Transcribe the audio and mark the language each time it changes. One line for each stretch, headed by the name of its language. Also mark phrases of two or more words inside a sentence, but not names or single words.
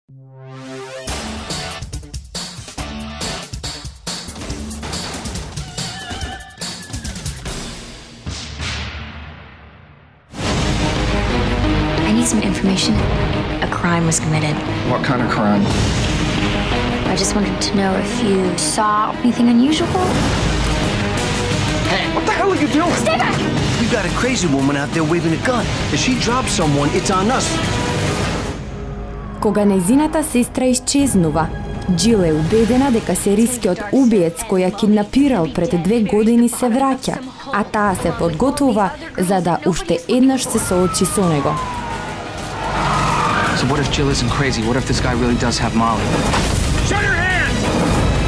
English: I need some information. A crime was committed. What kind of crime? I just wanted to know if you saw anything unusual. Hey, what the hell are you doing? Stay back! We got a crazy woman out there waving a gun. If she drops someone, it's on us.
Macedonian: Кога нејзината сестра исчезнува, Джил е убедена дека серискиот убиец кој ја киднапирал пред 2 години се враќа, а таа се подготвува за да уште еднаш се соочи со него.
English: So what if Jill isn't crazy? What if this guy really does have Molly? Shut your hands!